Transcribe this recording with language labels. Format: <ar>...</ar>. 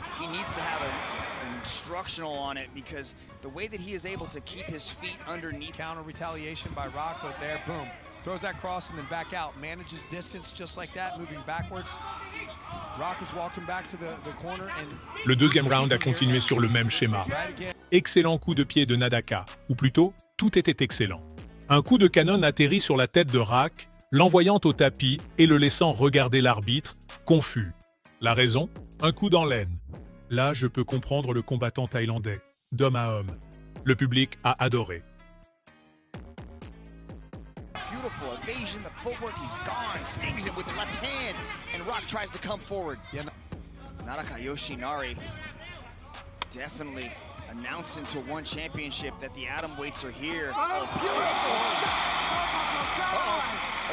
<en>He needs to have an instructional on it because the way that he is able to keep his feet underneath. Counter retaliation by Rock, but there, boom. Throws that cross and then back out. Manages distance just like that, moving backwards. Rock is walking back to the corner and...</en> <fr>Le deuxième round a continué sur le même schéma. Excellent coup de pied de Nadaka, ou plutôt, tout était excellent. Un coup de canon atterrit sur la tête de Rak, l'envoyant au tapis et le laissant regarder l'arbitre, confus. La raison? Un coup dans l'aine. Là, je peux comprendre le combattant thaïlandais, d'homme à homme. Le public a adoré.</fr> <en>Beautiful evasion, the footwork, he's gone, stings him with the left hand, and Rock tries to come forward. Yeah, Nadaka Yoshinari definitely announcing to One Championship that the atom weights are here. Oh, beautiful shot! Uh-oh.</en>